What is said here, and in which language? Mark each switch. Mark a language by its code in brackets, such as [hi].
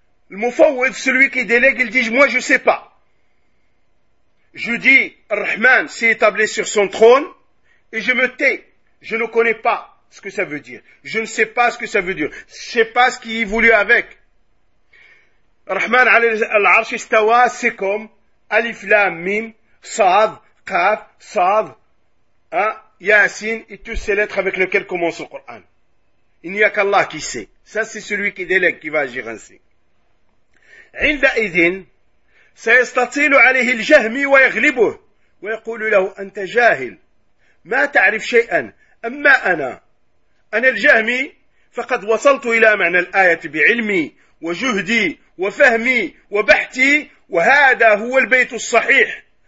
[fr] Le Mufawwid, celui qui délègue, il dit, moi je sais pas. Je dis, Ar-Rahman s'est établi sur son trône, et je me tais. Je ne connais pas ce que ça veut dire. Je ne sais pas ce que ça veut dire. Je ne sais pas ce qu'il voulait avec. [ar] الرحمن على العرش استوى سكم ألف لام ميم صاد قاف صاد ياسين [fr] toutes ces lettres avec lesquelles commence le Coran. Il n'y a qu'Allah qui sait. Ça, c'est celui qui délègue, qui va agir ainsi. [ar] عندئذ سيستطيل عليه الجهم ويغلبه ويقول له أنت جاهل ما تعرف شيئا أما أنا الجهمي فقد وصلت إلى معنى الآية بعلمي وجهدي وفهمي وبحثي وهذا هو البيت الصحيح